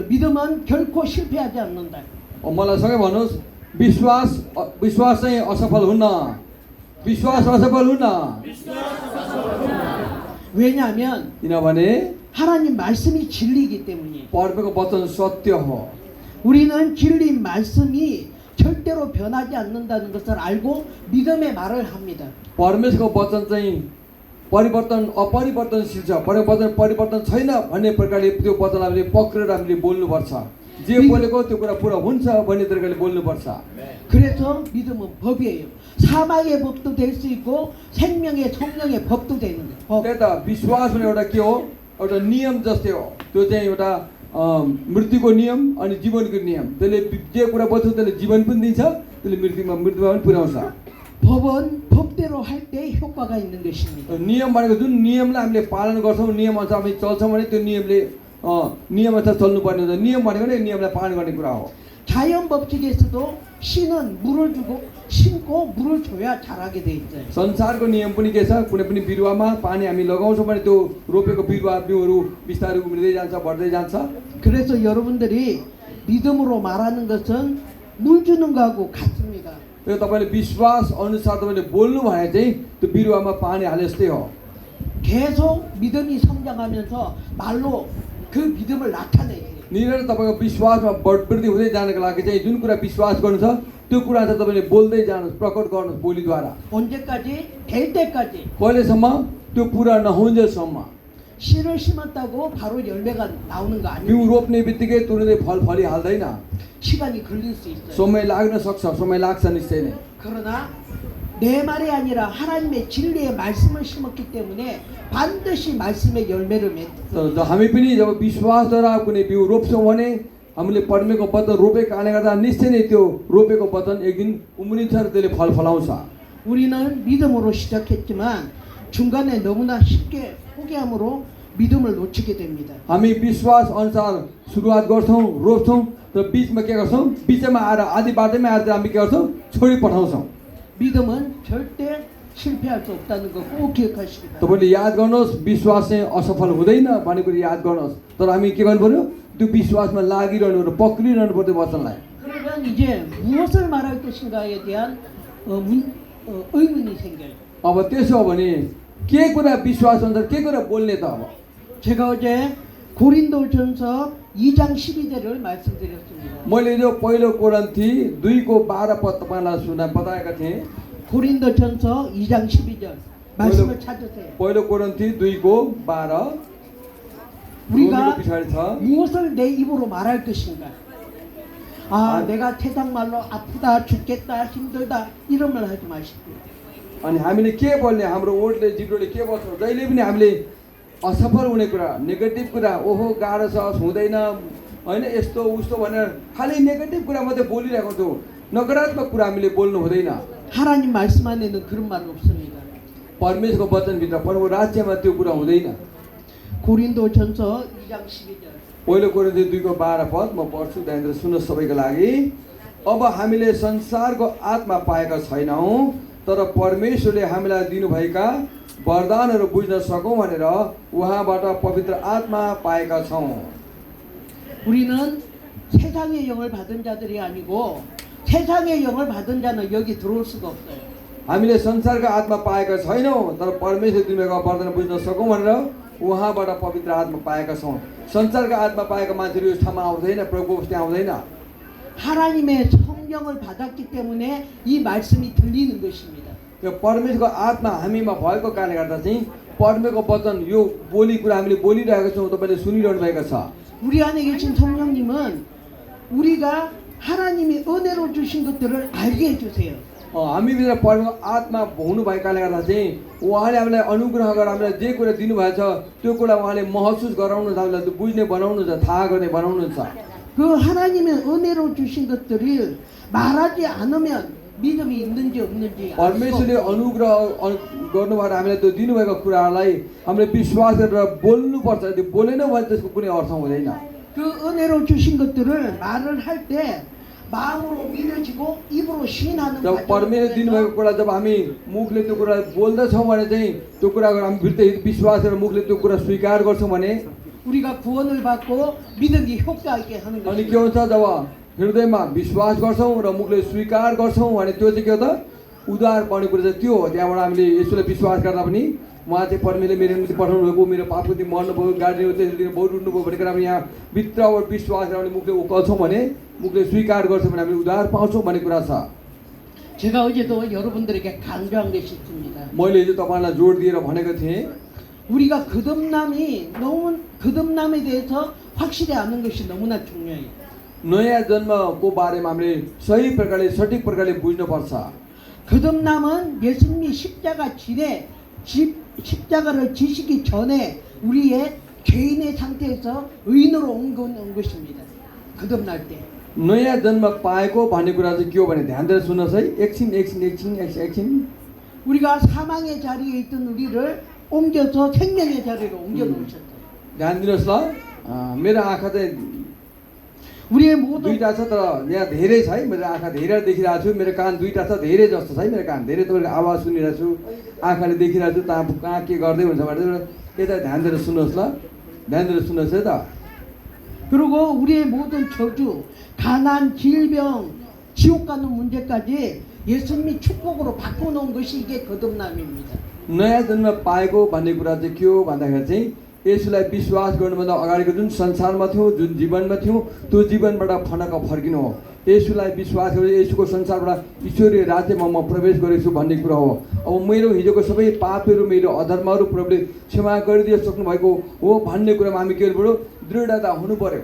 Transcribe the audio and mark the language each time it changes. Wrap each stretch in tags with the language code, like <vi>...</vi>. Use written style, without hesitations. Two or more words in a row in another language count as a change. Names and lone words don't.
<ko>믿음은 결코 실패하지 않는다.</ko> <ne>मलाई सँगै भन्नुहोस्, विश्वास चाहिँ असफल हुन्न. विश्वास असफल हुन्न.</ne> <ko>왜냐하면</ko> <ne>किनभने</ne> <ko>하나님 말씀이 진리이기 때문이에요.</ko> <ne>परमेश्वरको वचन सत्य हो.</ne> <ko>우리는 진리 말씀이 절대로 변하지 않는다는 것을 알고 믿음의 말을 합니다.</ko> <ne>परमेश्वरको वचन चाहिँ अपरिवर्तनशील छ, परिवर्तन छैन भन्ने प्रकारले त्यो वचनलाई हामीले पक्रेर हामीले बोल्नुपर्छ. जे बोलेको त्यो कुरा पुरा हुन्छ भन्ने तरिकाले बोल्नुपर्छ.</ne> <ko>그래서 믿음은 법이에요. 사망의 법도 될 수 있고 생명의 성령의 법도 되는 거예요.</ko> <ne>त्यही त विश्वास भने एउटा के हो, एउटा नियम जस्तै हो. त्यो चाहिँ एउटा मृत्युको नियम अनि जीवनको नियम. त्यसले जे कुरा बोल्छ त्यसले जीवन पनि दिन्छ, त्यसले मृत्युमा पनि पुर्याउँछ.</ne> <ko>법은 법대로 할 때 효과가 있는 것입니다.</ko> <ne>नियम भनेको जुन नियमलाई हामीले पालन गर्छौँ, नियम अनुसार हामी चल्छौँ भने त्यो नियमले नियम अनुसार चल्नुपर्ने हुन्छ. नियम भनेको नै नियमलाई पालन गर्ने कुरा हो.</ne> <ko>자연 법칙에서도 씨는 물을 주고 심고 물을 줘야 자라게 돼 있어요.</ko> <ne>संसारको नियम पनि के छ, कुनै पनि बिरुवामा पानी हामी लगाउँछौँ भने त्यो रोपेको बिउहरू बिस्तारै उम्रिँदै जान्छ, बढ्दै जान्छ.</ne> <ko>그래서 여러분들이 믿음으로 말하는 것은 물 주는 거하고 같습니다.</ko> <ne>त्यो तपाईँले विश्वास अनुसार तपाईँले बोल्नु भने चाहिँ त्यो बिरुवामा पानी हाले जस्तै हो.</ne> <ko>계속 믿음이 성장하면서 말로 그 믿음을 나타내요.</ko> <ne>निरन्तर तपाईँको विश्वासमा वृद्धि हुँदै जानको लागि चाहिँ जुन कुरा विश्वास गर्नु छ त्यो कुरा चाहिँ तपाईँले बोल्दै जानुहोस्, प्रकट गर्नुहोस् बोलीद्वारा.</ne> <ko>언제까지? 될 때까지.</ko> <ne>कहिलेसम्म? त्यो पुरा नहुन्जेलसम्म.</ne> <ko>씨를 심었다고 바로 열매가 나오는 거</ko> <ne>बिउ</ne> <ko>아니에요.</ko> <ne>रोप्ने बित्तिकै तुरन्तै फल फलिहाल्दैन.</ne> <ko>시간이 걸릴 수 있어요.</ko> <ne>समय लाग्न सक्छ, समय लाग्छ निश्चय नै.</ne> <ko>그러나 내 말이 아니라 하나님의 진리의 말씀을 심었기 때문에 반드시 말씀의 열매를 맺어요.</ko> <ne>तर हामी पनि जब विश्वासद्वारा कुनै बिउ रोप्छौँ भने हामीले परमेश्वरको वचन रोपेको कारणले गर्दा निश्चय नै त्यो रोपेको वचन एक दिन उम्रिन्छ र त्यसले फल फलाउँछ.</ne> <ko>우리는 믿음으로 시작했지만 중간에 너무나 쉽게 포기함으로 믿음을 놓치게 됩니다.</ko> <ne>हामी विश्वास अनुसार सुरुवात गर्छौँ, रोप्छौँ, तर बिचमा के गर्छौँ, बिचमा आएर आधी बाटैमा आएर हामी के गर्छौँ, छोडी पठाउँछौँ.</ne> <ko>믿음은 절대 실패할 수 없다는 거 꼭 기억하시기 바랍니다.</ko> <ne>तपाईँले याद गर्नुहोस्, विश्वास चाहिँ असफल हुँदैन भन्ने कुरा याद गर्नुहोस्. तर हामी के गर्नु पर्यो, त्यो विश्वासमा लागिरहनु पर्यो, पक्रिरहनु पर्यो वचनलाई.</ne> <ko>그러면 이제 무엇을 말할 것인가에 대한 의문이 생겨요.</ko> <ne>अब त्यसो हो भने के कुरा विश्वास अनुसार के कुरा बोल्ने त अब.</ne> <ko>제가 어제 고린도전서 2장 12절을 말씀드렸습니다.</ko> <ne>मैले यो पहिलो कोरिन्थी 2:12 पद तपाईँलाई बताएका थिएँ.</ne> <ko>고린도전서 2장 12절 말씀을 찾으세요.</ko> <ne>पहिलो कोरिन्थी 2:12</ne> <ko>우리가</ko> <ne>पछाडि छ.</ne> <ko>무엇을 내 입으로 말할 것인가? 내가 세상 말로 아프다, 죽겠다, 힘들다 이런 말 하지 마십시오.</ko> <ne>अनि हामीले के बोल्ने, हाम्रो ओठले जिब्रोले के बोल्छौँ, जहिले पनि हामीले असफल हुने कुरा, नेगेटिभ कुरा, ओहो गाह्रो छ, हुँदैन होइन, यस्तो उस्तो भनेर खालि नेगेटिभ कुरा मात्रै बोलिरहेको छौँ. नकारात्मक कुरा हामीले बोल्नु हुँदैन.</ne> <ko>하나님 말씀 안에는 그런 말 없습니다.</ko> <ne>परमेश्वरको वचनभित्र परमेश्वरको राज्यमा त्यो कुरा हुँदैन.</ne> <ko>고린도전서 2장 12절</ko> <ne>पहिलो कोरिन्थी 2:12 पद म पढ्छु, त्यहाँनिर सुन्नुहोस् सबैको लागि. अब हामीले संसारको आत्मा पाएका छैनौँ, तर परमेश्वरले हामीलाई दिनुभएका वरदानहरू बुझ्न सकौँ भनेर उहाँबाट पवित्र आत्मा पाएका छौँ.</ne> <ko>우리는 세상의 영을 받은 자들이 아니고 세상의 영을 받은 자는 여기 들어올 수가 없어요.</ko> <ne>हामीले संसारका आत्मा पाएका छैनौँ, तर परमेश्वरले दिनुभएका वरदान बुझ्न सकौँ भनेर उहाँबाट पवित्र आत्मा पाएका छौँ. संसारका आत्मा पाएका मान्छेहरू यस ठाउँमा आउँदैन, प्रभुको त्यहाँ आउँदैन.</ne> <ko>하나님의 성령을 받았기 때문에 이 말씀이 들리는 것입니다.</ko> <ne>यो परमेश्वरको आत्मा हामीमा भएको कारणले गर्दा चाहिँ परमेश्वरको वचन यो बोली कुरा हामीले बोलिरहेका छौँ, तपाईँले सुनिरहनु भएको छ.</ne> <ko>우리 안에 계신 성령님은 우리가 하나님이 은혜로 주신 것들을 알게 해주세요.</ko> <ne>हामी भित्र परमेश्वर आत्मा हुनु भएकाले गर्दा चाहिँ उहाँले हामीलाई अनुग्रह गरेर हामीलाई जे कुरा दिनुभएको छ त्यो कुरा उहाँले महसुस गराउनुहुन्छ, हामीलाई त्यो बुझ्ने बनाउनुहुन्छ, थाहा गर्ने बनाउनुहुन्छ।</ne> <ko>그 하나님의 은혜로 주신 것들을 말하지 않으면 믿음이 있는지 없는지 알 수</ko> <ne>परमेश्वरले</ne> <ko>없어요.</ko> <ne>अनुग्रह गर्नुभएर हामीलाई त्यो दिनुभएको कुराहरूलाई हामीले विश्वास गरेर बोल्नुपर्छ। त्यो बोलेन भने त्यसको कुनै अर्थ हुँदैन।</ne> <ko>그 은혜로 주신 것들을 말을 할 때 마음으로 믿어지고 입으로 시인하는</ko> <ne>जब परमेश्वरले दिनुभएको कुरा जब हामी मुखले त्यो कुरा बोल्दछौँ भने चाहिँ त्यो कुराको हामी भित्र विश्वास गरेर मुखले त्यो कुरा स्वीकार गर्छौँ भने</ne> <ko>우리가 구원을 받고 믿음이 효과 있게 하는</ko> <ne>अनि के</ne> <ko>것이죠.</ko> <ne>हुन्छ जब हृदयमा विश्वास गर्छौँ र मुखले स्वीकार गर्छौँ भने त्यो चाहिँ के हो त उद्धार पर्ने कुरा चाहिँ त्यो हो। त्यहाँबाट हामीले यसोलाई विश्वास गर्दा पनि उहाँ चाहिँ परमेश्वरले मेरो निम्ति पठाउनु भएको, मेरो पापको निम्ति मर्नुभयो, गाड्ने त्यसको दिन बहुत उठ्नुभयो भनेर हामी यहाँ भित्रबाट विश्वास गरेर हामीले मुखले उकाल्छौँ भने मुखले स्वीकार गर्छौँ भने हामीले उद्धार पाउँछौँ भन्ने कुरा छ।</ne> <ko>제가 어제도 여러분들에게 강조한 것이 있습니다.</ko> <ne>मैले हिजो तपाईँलाई जोड दिएर भनेको थिएँ</ne> <ko>우리가 거듭남에 대해서 확실히 아는 것이 너무나 중요해요.</ko> <ne>नयाँ जन्मको बारेमा हामीले सही प्रकारले सठिक प्रकारले बुझ्नुपर्छ।</ne> <ko>거듭남은 예수님이 십자가를 지시기 전에 우리의 죄인의 상태에서 의인으로 온 것입니다. 거듭날 때.</ko> <ne>नयाँ जन्म पाएको भन्ने कुरा चाहिँ के हो भने ध्यान दिएर सुन्नुहोस् है। एकछिन</ne> <ko>우리가 사망의 자리에 있던 우리를 옮겨서 생명의 자리로 옮겨 놓으셨어요.</ko> <ne>ध्यान दिनुहोस् ल। मेरो आँखा चाहिँ</ne> <ko>우리의 모든</ko> <ne>दुईटा छ तर यहाँ धेरै छ है। मेरो आँखा धेरै देखिरहेको छु, मेरो कान दुईटा छ, धेरै जस्तो छ है। मेरो कान धेरै तपाईँको आवाज सुनिरहेको छु, आँखाले देखिरहेको छु, कहाँ के गर्दै हुन्छ भने यता ध्यान दिएर सुन्नुहोस् ल। ध्यान दिएर सुन्नुहोस् है त।</ne> <ko>그리고 우리의 모든 저주, 가난, 질병, 지옥 가는 문제까지 예수님이 축복으로 바꿔놓은 것이 이게 거듭남입니다.</ko> <ne>नयाँ जन्म पाएको भन्ने कुरा चाहिँ के हो भन्दाखेरि चाहिँ यसलाई विश्वास गर्नुभन्दा अगाडिको जुन संसारमा थियौँ, जुन जीवनमा थियौँ, त्यो जीवनबाट फनक फर्किनु हो। यसुलाई विश्वास गरेर यसुको संसारबाट ईश्वरीय राज्यमा म प्रवेश गरेको छु भन्ने कुरा हो। अब मेरो हिजोको सबै पापहरू, मेरो अधर्महरू प्रभुले क्षमा गरिदिए सक्नु भएको हो भन्ने कुरामा हामी के गर्नु दृढता हुनु पर्यो।</ne>